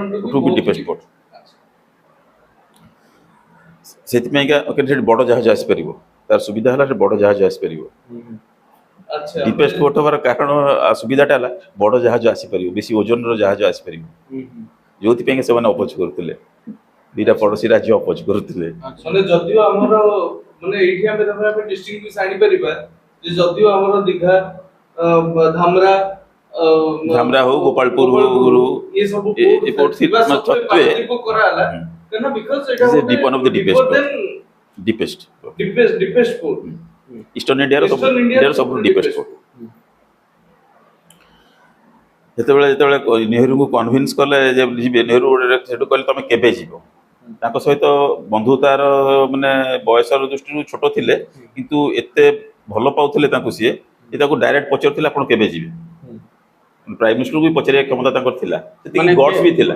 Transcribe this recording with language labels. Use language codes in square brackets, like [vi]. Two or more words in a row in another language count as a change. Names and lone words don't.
[en] to be deepest port [or] ସେଥିପାଇଁକା ସେଠି ବଡ଼ ଜାହାଜ ଆସିପାରିବ ତାର ସୁବିଧା ହେଲା ସେଠି ବଡ଼ ଜାହାଜ ଆସିପାରିବ [en] deepest port [or] ହେବାର କାରଣ ସୁବିଧାଟା ହେଲା ବଡ଼ ଜାହାଜ ଆସିପାରିବ ବେଶୀ ଓଜନର ଜାହାଜ ଆସିପାରିବ ଯୋଉଥିପାଇଁ ସେମାନେ ଅପୋଜ କରୁଥିଲେ ଦିଟା ପଡ଼ୋଶୀ ରାଜ୍ୟ ଅପୋଜ କରୁଥିଲେ ମାନେ ଯଦିଓ ଆମର ମାନେ ଏଇଠି ଆମେ ଡିଷ୍ଟ୍ରିକ୍ଟ ଆଣିପାରିବା ଯେ ଯଦିଓ ଆମର ଦୀଘା ଧାମରା ହଉ ଗୋପାଳପୁର ହଉ ଏ ସବୁ ପୋର୍ଟ ଥିବା ସତ୍ତ୍ୱେ କରାହେଲା କାରଣ ବିକଜ ଏଟା [en] one of the deepest port [or] ଇଷ୍ଟର୍ନ ଇଣ୍ଡିଆର ସବୁଠୁ [en] deepest port [or] ଯେତେବେଳେ ନେହେରୁଙ୍କୁ କନଭିନ୍ସ କଲେ ଯେ ଯିବେ ନେହେରୁ ସେଠୁ କହିଲେ ତମେ କେବେ ଯିବ ତାଙ୍କ ସହିତ ବନ୍ଧୁତାର ମାନେ ବୟସର ଦୃଷ୍ଟିରୁ ଛୋଟ ଥିଲେ କିନ୍ତୁ ଏତେ ଭଲ ପାଉଥିଲେ ତାଙ୍କୁ ସିଏ ଯେ ତାକୁ ଡାଇରେକ୍ଟ ପଚାରୁଥିଲେ ଆପଣ କେବେ ଯିବେ [en] prime ministerku [or] ବି ପଚାରିବା କ୍ଷମତା ତାଙ୍କର ଥିଲା ସେତିକି ଗଡ୍ସ ବି ଥିଲା